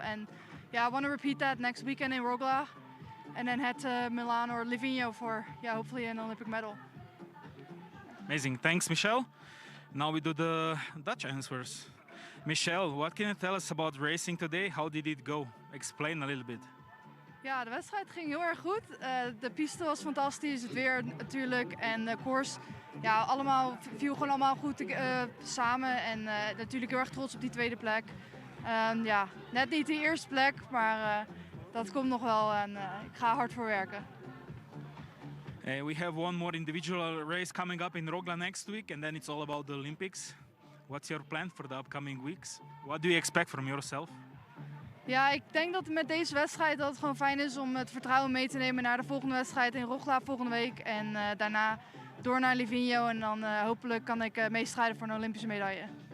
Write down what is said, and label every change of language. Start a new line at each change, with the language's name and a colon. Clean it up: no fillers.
English: And yeah, I want to repeat that next weekend in Rogla, and then head to Milan or Livigno for hopefully an Olympic medal. Amazing, thanks, Michelle. Now we do the Dutch answers. Michelle, what can you tell us about racing today? How did it go? Explain a little bit.
Dutch: Ja, de wedstrijd ging heel erg goed. De piste was fantastisch, het weer natuurlijk en de koers. Ja, viel gewoon allemaal goed samen en natuurlijk heel erg trots op die tweede plek. Ja, net niet die eerste plek, maar dat komt nog wel en ik ga hard voor werken.
English: We have one more individual race coming up in Rogla next week, and then it's all about the Olympics. What's your plan for the upcoming weeks? What do you expect from yourself?
Dutch: Ja, ik denk dat met deze wedstrijd dat het gewoon fijn is om het vertrouwen mee te nemen naar de volgende wedstrijd in Rogla volgende week. En daarna door naar Livigno en dan hopelijk kan ik meestrijden voor een Olympische medaille.